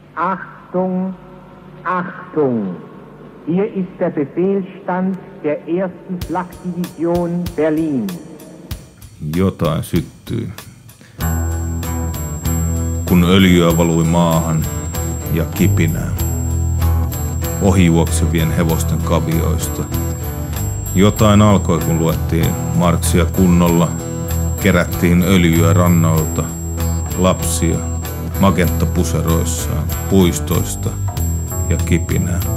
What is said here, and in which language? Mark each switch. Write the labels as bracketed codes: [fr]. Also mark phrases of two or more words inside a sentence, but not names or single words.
[de] Achtung, Achtung! Hier ist der Befehlsstand der 1. Flakdivision Berlin. [fi] Jotain syttyi, kun öljyä valui maahan ja kipinää ohijuoksevien hevosten kavioista. Jotain alkoi, kun luettiin Marksia kunnolla, kerättiin öljyä rannoilta, lapsia magenttapuseroissaan, puistoista ja kipinää.